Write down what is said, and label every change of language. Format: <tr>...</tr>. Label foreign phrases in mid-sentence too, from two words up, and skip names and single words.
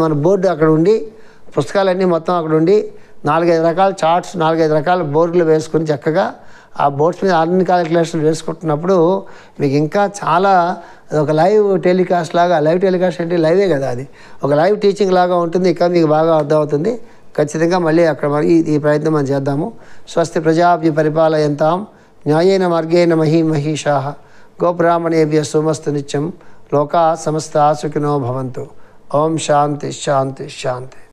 <te>మన బోర్డు అక్కడ ఉండి, పుస్తకాలన్నీ మొత్తం అక్కడ ఉండి 4-5 రకాల చార్ట్స్, 4-5 రకాల బోర్డులు వేసుకుని చక్కగా ఆ బోర్డ్స్ మీద అన్ని క్యాలిక్యులేషన్లు వేసుకుంటున్నప్పుడు మీకు ఇంకా చాలా ఒక</te> <en>live telecast</en> <te>లాగా,</te> <en>live telecast</en> <te>అంటే లైవే కదా, అది ఒక</te> <en>live teaching</en> <te>లాగా ఉంటుంది. ఇంకా మీకు బాగా అర్థమవుతుంది. ఖచ్చితంగా మళ్ళీ అక్కడ ఈ ప్రయత్నం మనం చేద్దాము.</te> <sa>स्वस्ति प्रजाभ्य परिपालयन्तां न्यायेन मार्गेण महीमहीषाः गोब्राह्मणेभ्यः शुभमस्तु नित्यं लोका समस्ता सुखिनो भवन्तु. ॐ शान्ति शान्ति शान्ति.</sa>